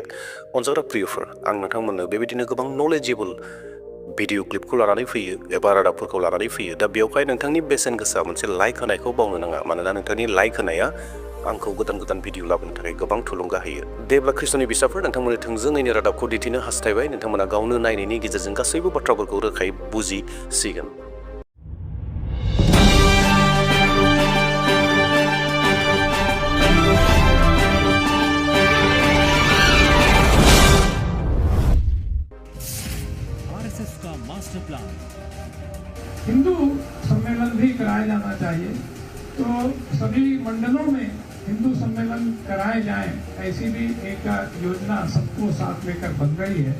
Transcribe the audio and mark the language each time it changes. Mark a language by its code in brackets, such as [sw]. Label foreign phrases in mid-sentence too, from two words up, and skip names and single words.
[brx] अनजाग्रा प्रियफोर, आं नोंथांमोननो बेबायदिनो गोबां [en] knowledgeable video [brx] क्लिपखौ लानानै फैयो एबा रादाबफोरखौ लानानै फैयो। दा बेवहाय नोंथांनि बेसेन गोसा मोनसे लाइक होनायखौ बावनो नाङा, मानोना नोंथांनि लाइक होनाया आंखौ गोदान गोदान भिडिअ लाबोनो थाखाय गोबां थुलुंगा होयो। देब्ला ख्रिस्ट'नि बिसाफोर, नोंथांमोननो थोंजोङैनो रादाबखौ दिन्थिनो हास्थायबाय। नोंथांमोना गावनो नायनायनि गेजेरजों गासैबो बाथ्राफोरखौ रोखायै बुजिसिगोन। [hi] आरएसएस का मास्टर प्लान। हिंदू सम्मेलन भी कराया जाना चाहिए, तो सभी मंडलों में हिंदू सम्मेलन कराए जाएं, ऐसी भी एक योजना सबको साथ लेकर बन रही है।